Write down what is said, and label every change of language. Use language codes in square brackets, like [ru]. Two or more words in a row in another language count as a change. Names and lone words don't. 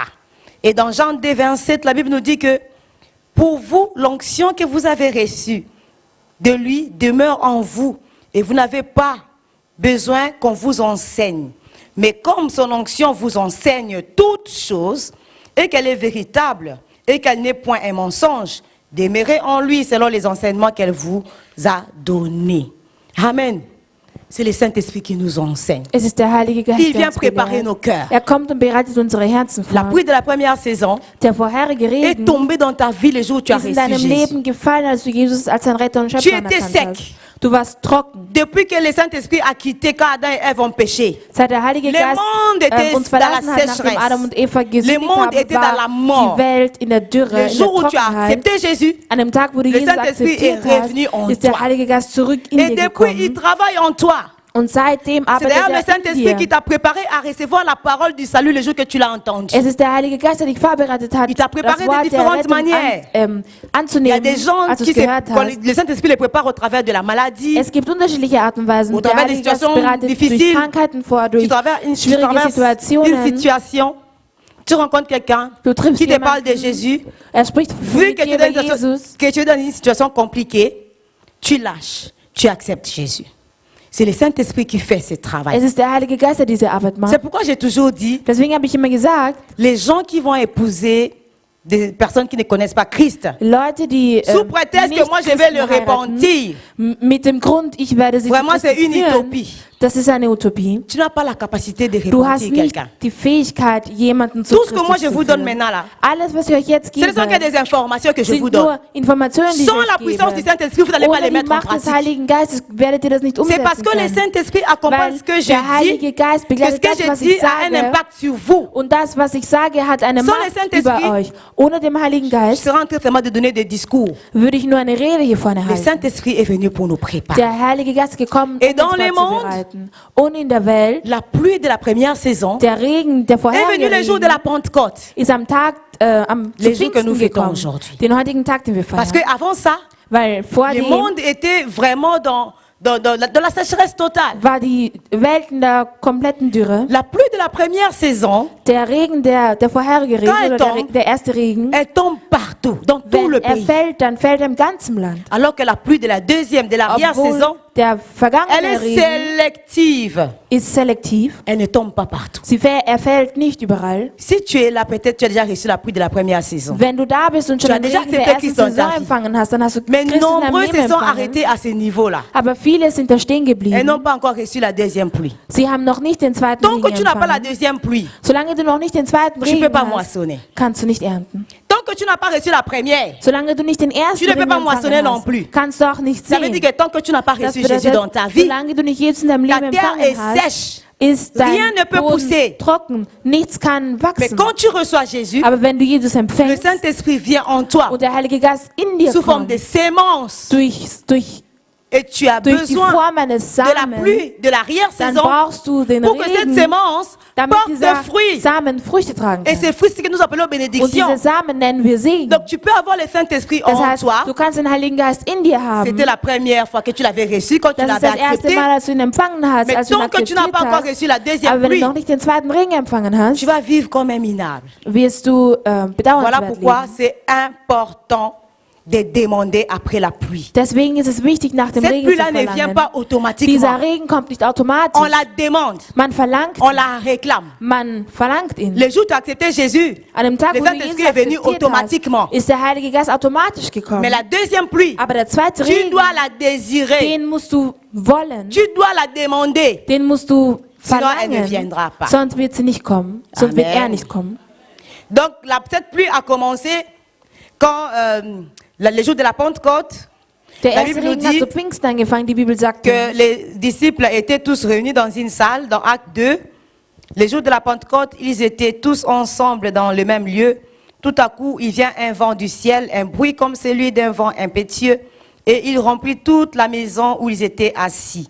[fr] Et dans Jean 2, 27, la Bible nous dit que pour vous, l'onction que vous avez reçue de lui demeure en vous, et vous n'avez pas besoin qu'on vous enseigne. Mais comme son onction vous enseigne toutes choses, et qu'elle est véritable, et qu'elle n'est point un mensonge, demeurez en lui selon les enseignements qu'elle vous a donnés. Amen. C'est le Saint-Esprit qui nous enseigne. [de] es ist der Heilige Geist, [fr] Il [de] der [fr] vient [de] uns [fr] préparer nos [de] belehrt. [fr] cœurs. [de] Kommt und bereitet unsere Herzen [fr] La [de] vor. [fr] pluie de la première saison [de] Der vorherige [fr] est [de] Regen [fr] tombée dans ta vie le jour où tu as [de] ist in [fr] reçu [de] deinem [fr] Jésus. [de] Leben gefallen, als du Jesus als dein Retter und [fr] Tu [de] Schöpfer [fr] étais [de] anerkannt [fr] sec. [de] hast. Du warst trocken. [fr] Depuis que le Saint-Esprit a quitté quand Adam et Ève ont péché, [de] Seit der Heilige [fr] Le [de] Geist [fr] monde était [de] uns [fr] dans la [de] verlassen hat, nachdem [fr] sécheresse. [de] Adam und Eva gesündigt [fr] monde [de] haben, [fr] était dans la [de] war [fr] mort. [de] die Welt in der Dürre, [fr] le [de] in der [fr] jour où tu as [de] Trockenheit. [fr] accepté Jésus, [de] An dem Tag, wo du [fr] le [de] Jesus [fr] Saint-Esprit [de] akzeptiert [fr] est revenu en [de] hast, ist der [fr] toi. [de] Heilige Geist zurück in [fr] et [de] dir [fr] depuis il [de] gekommen. [fr] travaille en toi. [de] Und seitdem [fr] C'est [de] arbeitet [fr] d'ailleurs le [de] er in [fr] Saint-Esprit qui [de] dir. [fr] t'a préparé à recevoir la parole du salut le jour que tu l'as entendu. [de] Es ist der Heilige Geist, der dich vorbereitet hat, [fr] Il t'a préparé [de] das Wort [fr] de [de] der [fr] différentes [de] Rettung [fr] manières. Il y a [de] anzunehmen, [fr] des gens [de] als du [fr] qui [de] es gehört hast. [fr] le Saint-Esprit les prépare au travers de la maladie, [de] Es gibt unterschiedliche Arten und Weisen. [fr] Au [de] Der [fr] travers des [de] Heilige Geist [fr] situations [de] bereitet durch [fr] difficiles. [de] Krankheiten vor, [fr] tu [de] durch [fr] traverses une [de] schwierige Situationen. [fr] situation, tu rencontres quelqu'un [de] Du triffst [fr] qui te parle de [de] jemanden, [fr] Jésus, [de] er spricht [fr] vu [de] mit [fr] que tu, [de] dir es über Jesus. [fr] dans une situation compliquée, tu lâches, tu acceptes Jésus. C'est le Saint-Esprit qui fait ce travail. [de] Es ist der Heilige Geist, der diese Arbeit [fr] C'est [de] macht. [fr] pourquoi j'ai toujours dit, [de] Deswegen habe ich immer gesagt, [fr] les gens qui vont épouser des personnes qui ne connaissent pas Christ, [de] Leute, die [fr] sous prétexte que moi je vais le repentir, [de] mit dem Grund, ich werde sie [fr] Vraiment, [de] zu [fr] c'est une [de] führen, [fr] utopie. [de] das ist eine Utopie. [fr] tu n'as pas la capacité de [de] Du hast [fr] repentir [de] nicht [fr] quelqu'un. [de] die Fähigkeit, jemanden zu [fr] Tout ce que moi [de] Christus [fr] je [de] zu [fr] vous donne [de] führen. [fr] maintenant là, [de] Alles, was ich euch jetzt [fr] ce ne [de] gebe, [fr] sont que des informations que je [de] sind [fr] vous donne. [de] nur Informationen, die ich [fr] Sans [de] euch [fr] la puissance du [de] gebe. [fr] Saint-Esprit, vous n'allez pas [de] Ohne [fr] les [de] die [fr] mettre en [de] Macht des [fr] pratique. [de] Heiligen Geistes werdet ihr das nicht [fr] C'est [de] umsetzen [fr] parce que le [de] können. [fr] Saint-Esprit accompagne [de] Weil [fr] ce que je [de] der [fr] dis, [de] Heilige Geist [fr] que ce [de] begleitet [fr] que [de] das, [fr] je [de] was [fr] dis [de] ich [fr] a un [de] sage. [fr] impact sur vous. [de] Und das, was ich sage, hat eine [fr] Sans le [de] Macht [fr] Saint-Esprit, [de] über euch. Ohne dem Heiligen [fr] Je [de] Geist [fr] serai en train vraiment de donner des discours. [de] würde ich nur eine Rede hier vorne [fr] Le [de] halten. [fr] Saint-Esprit est venu pour nous préparer. [de] Der Heilige Geist ist gekommen, [fr] Et [de] um [fr] dans [de] uns [fr] le monde, [de] vorzubereiten. Und in der Welt, [fr] La pluie de la première saison [de] der Regen, der [fr] est venu [de] vorherige [fr] le jour de [de] Regen, [fr] la Pentecôte. [de] ist am Tag, am [fr] Les [de] zu [fr] jours que nous [de] Pfingsten [fr] fêtons [de] gekommen. [fr] aujourd'hui. [de] Den heutigen Tag, den wir [fr] Parce [de] feiern. [fr] qu'avant ça, [de] Weil vor [fr] le [de] dem [fr] monde était vraiment dans la sécheresse totale. [de] war die Welt in der kompletten Dürre. [fr] La pluie de la première saison, [de] Der Regen, der vorherige Regen, [fr] Quand [de] oder [fr] elle tombe, [de] der erste Regen, [fr] elle tombe partout, dans tout [de] wenn [fr] le [de] er [fr] pays. [de] fällt, dann fällt er im ganzen Land. [fr] Alors que la pluie de la deuxième, de l'arrière-saison, [de] Obwohl der [fr] elle [de] vergangene [fr] est [de] Regen [fr] sélective. [de] ist selektiv. [fr] Elle ne tombe pas partout. [de] Er fällt nicht überall. [fr] Si tu es là, peut-être tu as déjà reçu la pluie de la première saison. [de] Wenn du da bist und schon [fr] Tu as [de] den [fr] déjà [de] Regen der [fr] accepté [de] ersten [fr] Christ dans ta [de] Saison [fr] vie. [de] empfangen hast, dann hast du [fr] Mais [de] Christus in deinem [fr] nombreux [de] Leben [fr] se sont [de] empfangen. [fr] arrêtés à ce niveau-là. [de] Aber viele sind da stehen [fr] Et [de] geblieben. [fr] n'ont pas encore reçu la deuxième pluie. [de] Sie haben noch nicht den zweiten [fr] Tant que [de] Regen [fr] tu n'as pas la [de] empfangen. [fr] deuxième pluie, [de] Solange du noch nicht den zweiten [fr] tu ne peux [de] Regen [fr] pas [de] hast, [fr] moissonner. [de] kannst du nicht ernten. [fr] Tant que tu n'as pas reçu la première, [de] Solange du nicht den ersten [fr] Tu ne peux [de] Regen [fr] pas moissonner [de] empfangen [fr] non plus. [de] hast, kannst du auch nicht [fr] ça veut [de] sehen. [fr] dire que tant que tu n'as pas [de] Das [fr] reçu Jésus dans ta [de] bedeutet, [fr] vie, [de] solange du nicht Jesus in deinem [fr] ta [de] Leben [fr] terre [de] empfangen [fr] est [de] hast, [fr] sèche. [de] ist dein [fr] Rien ne peut [de] Boden [fr] pousser. [de] trocken. Nichts kann [fr] Mais [de] wachsen. [fr] quand tu reçois Jésus, [de] Aber wenn du Jesus [fr] le [de] empfängst [fr] Saint-Esprit vient en toi [de] und der Heilige Geist in dir [fr] sous forme [de] kommt, [fr] de sémences. [de] durch [fr] Et tu as [de] die [fr] besoin [de] Form eines [fr] de la [de] Samen, [fr] pluie de [de] dann [fr] l'arrière-saison [de] brauchst du den [fr] pour que cette [de] Regen, [fr] sémence [de] damit [fr] porte [de] dieser [fr] des fruits. [de] Samen Früchte tragen [fr] Et [de] kann. [fr] ces fruits, c'est ce que nous appelons [de] Und [fr] bénédiction. [de] diese Samen nennen wir Segen. [fr] Donc tu peux avoir le Saint-Esprit [de] Das [fr] en [de] heißt, [fr] toi. [de] du kannst den Heiligen Geist in dir haben. [fr] C'était la première fois que tu l'avais reçu, quand tu [de] Das ist [fr] l'avais [de] das erste [fr] accepté. [de] Mal, als du ihn empfangen hast, [fr] Mais [de] als du ihn [fr] tant que tu n'as [de] akzeptiert [fr] pas encore [de] hast. [fr] reçu la [de] Aber [fr] deuxième [de] wenn du [fr] pluie, [de] noch nicht den zweiten Regen empfangen hast, [fr] tu vas vivre comme un minable. [de] wirst du [fr] Voilà [de] bedauernswert [fr] pourquoi [de] leben. [fr] c'est important de demander après la pluie. [de] Deswegen ist es wichtig, nach dem [fr] Cette [de] Regen zu [fr] pluie-là ne vient [de] verlangen. [fr] pas automatiquement. [de] Dieser Regen kommt nicht [fr] On [de] automatisch. [fr] la demande, [de] Man verlangt [fr] on la réclame. [de] Man verlangt ihn. [fr] Le jour où tu as accepté Jésus, [de] An dem Tag, [fr] le [de] wo du [fr] Saint-Esprit [de] Jesus [fr] est venu [de] akzeptiert [fr] automatiquement. [de] hast, ist der Heilige Geist automatisch gekommen. [fr] Mais la deuxième pluie, [de] Aber der zweite [fr] tu [de] Regen, [fr] dois la désirer. [de] den musst du wollen. [fr] Tu dois la demander. [de] Den musst du [fr] Sinon, elle ne [de] verlangen. [fr] viendra pas. [de] Sonst wird sie nicht kommen. Sonst wird [fr] Amen. [de] er nicht kommen. [fr] Donc, cette pluie a commencé quand le jour de la Pentecôte, [de] Der [fr] La [de] erste [fr] Bible nous [de] Regen hat [fr] dit [de] zu Pfingsten angefangen. Die Bibel sagt, [fr] que les disciples étaient tous réunis dans une salle, dans Acte 2. Le jour de la Pentecôte, ils étaient tous ensemble dans le même lieu. Tout à coup, il vient un vent du ciel, un bruit comme celui d'un vent impétueux, et il remplit toute la maison où ils étaient assis.